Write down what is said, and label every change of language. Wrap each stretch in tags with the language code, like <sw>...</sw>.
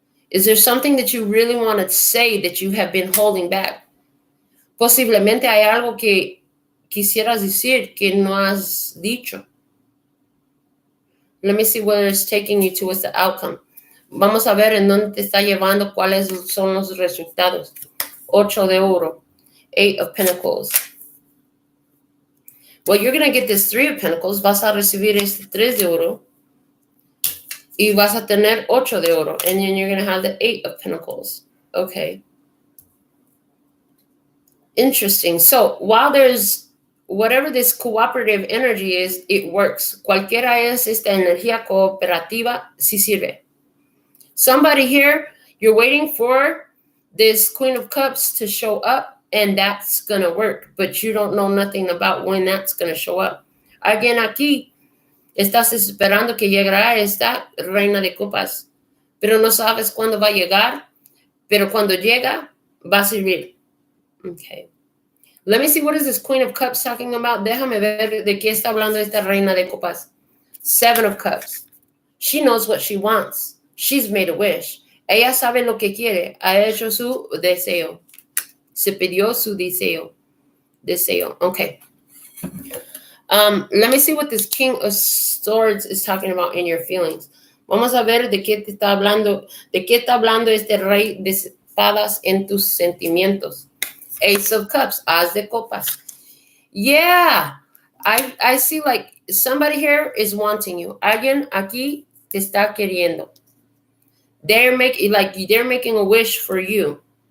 <en>Is there something that you really want to say that you have been holding back?</en> <es>Posiblemente hay algo que quisieras decir que no has dicho.</es> <en>Let me see where it's taking you towards the outcome.</en> <es>Vamos a ver en dónde te está llevando, cuáles son los resultados. 8 de oro. 8 of Pentacles.</es> <en>Well, you're going to get this 3 of Pentacles.</en> <es>Vas a recibir este 3 de oro. Y vas a tener 8 de oro.</es> <en>And then you're going to have the 8 of Pentacles. Okay. Interesting. So while there's whatever this cooperative energy is, it works.</en> <es>Cualquiera es esta energía cooperativa, sí sirve.</es> <en>Somebody here, you're waiting for this Queen of Cups to show up, and that's going to work. But you don't know nothing about when that's going to show up.</en> <es>Alguien aquí, estás esperando que llegará esta Reina de Copas, pero no sabes cuándo va a llegar, pero cuando llega, va a servir.</es> <en>Okay. Let me see, what is this Queen of Cups talking about?</en> <es>Déjame ver de qué está hablando esta Reina de Copas.</es> <en>7 of Cups. She knows what she wants. She's made a wish.</en> <es>Ella sabe lo que quiere. Ha hecho su deseo. Se pidió su deseo. Okay.</es> <en>Let me see what this King of Swords is talking about in your feelings.</en> <es>Vamos a ver de qué te está hablando, este Rey de Espadas en tus sentimientos.</es> <en>Ace of Cups, As de Copas. Yeah, I see like somebody here is wanting you.</en> <es>Alguien aquí te está queriendo.</es> <en>They're making a wish for you.</en>